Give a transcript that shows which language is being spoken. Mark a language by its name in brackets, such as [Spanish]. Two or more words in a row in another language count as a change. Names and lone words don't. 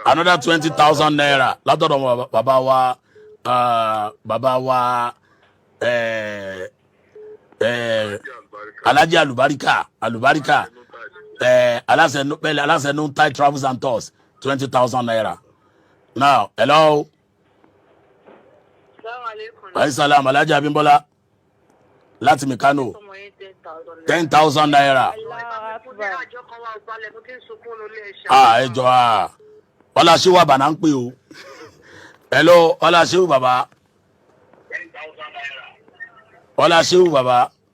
[Yoruba] Another 20,000 naira látọ̀dọ̀ bàbá wa Alhaji Alubarika aláṣẹ Nuntai Travels and Tours 20,000 naira. [English] Now hello. [Yoruba] Ayi salam Alhaji Abimbola láti Mikano 10,000 naira. Ẹ jọ Ọláṣẹ́wà bàná ń pè o. [English] Hello [Yoruba] Ọláṣẹ́wà bàbá. Ọláṣẹ́wà bàbá.